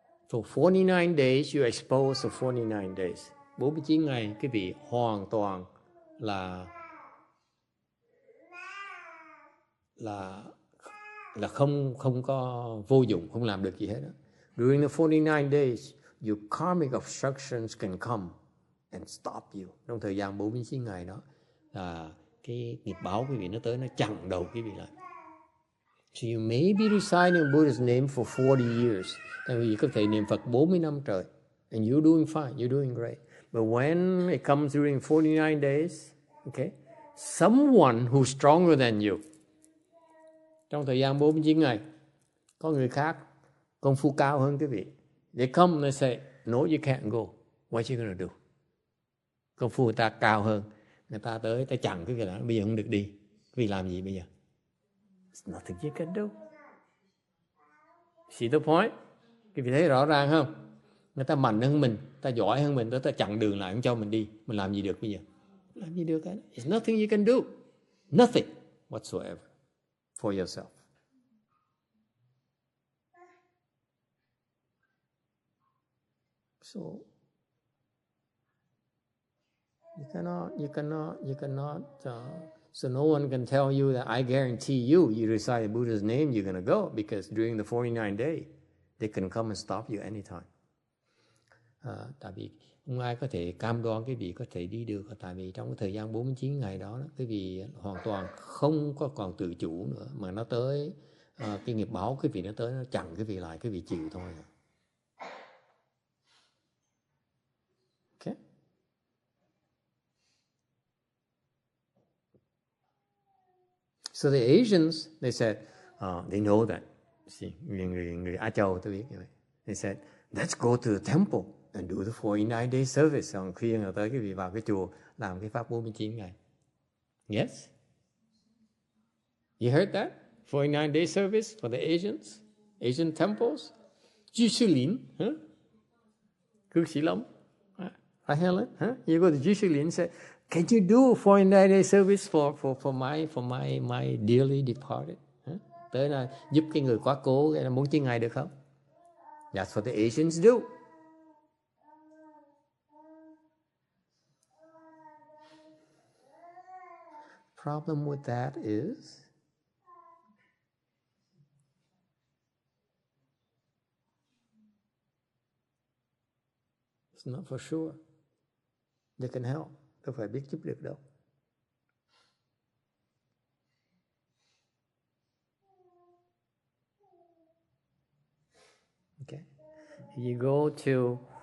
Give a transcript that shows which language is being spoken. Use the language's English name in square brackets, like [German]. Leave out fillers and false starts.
[English] For 49 days, you exposed for 49 days. [Vietnamese] 49 ngày, quý vị hoàn toàn là không có vô dụng, không làm được gì hết đó. [English] During the 49 days, your karmic obstructions can come and stop you. [Vietnamese] Trong thời gian 49 ngày đó là cái nghiệp báo quý vị nó tới, nó chặn đầu quý vị lại. [English] So you may be reciting Buddha's name for 40 years. [Vietnamese] Tại vì có thể niệm Phật 40 năm trời. [English] And you're doing fine, you're doing great. But when it comes during 49 days, okay, someone who's stronger than you, [Vietnamese] trong thời gian 49 ngày, có người khác công phu cao hơn quý vị. [English] They come and they say, no, you can't go. What you gonna do? [Vietnamese] Công phu người ta cao hơn, người ta tới, ta chặn quý vị lại, bây giờ không được đi. Quý vị làm gì bây giờ? [English] There's nothing you can do. See the point? [Vietnamese] Quý vị thấy rõ ràng không? Người ta mạnh hơn mình, ta giỏi hơn mình, ta chặn đường lại không cho mình đi. Mình làm gì được bây giờ? Làm gì được cả? [English] There's nothing you can do. Nothing whatsoever for yourself. So you cannot. So no one can tell you that I guarantee you recite the Buddha's name, you're gonna go, because during the 49 days, they can come and stop you anytime. [Vietnamese] Tại vì không ai có thể cam đoan cái vị có thể đi được, tại vì trong cái thời gian 49 ngày đó, cái vị hoàn toàn không có còn tự chủ nữa, mà nó tới cái nghiệp báo cái vị nó tới, nó chặn cái vị lại, cái vị chịu thôi. [English] Okay. So the Asians, they said, they know that. [Vietnamese] See, người Á Châu tôi biết như vậy. [English] They said, let's go to the temple and do the 49 day service. [Vietnamese] Xong khuyên rồi tới cái vị vào cái chùa làm cái pháp 49 ngày. [English] Yes? You heard that? 49 day service for the Asians? Asian temples? Jushilin, huh? Cư sĩ Long? Right, Helen? Huh? You go to Jushilin and say, can you do 49 day service for my dearly departed? Huh? [Vietnamese] Tới là giúp cái người quá cố, cái 49 ngày được không? [English] That's what the Asians do. Problem with that is it's not for sure. They can help. [Vietnamese] Đâu phải biết giúp được đâu. [English] Okay. You go to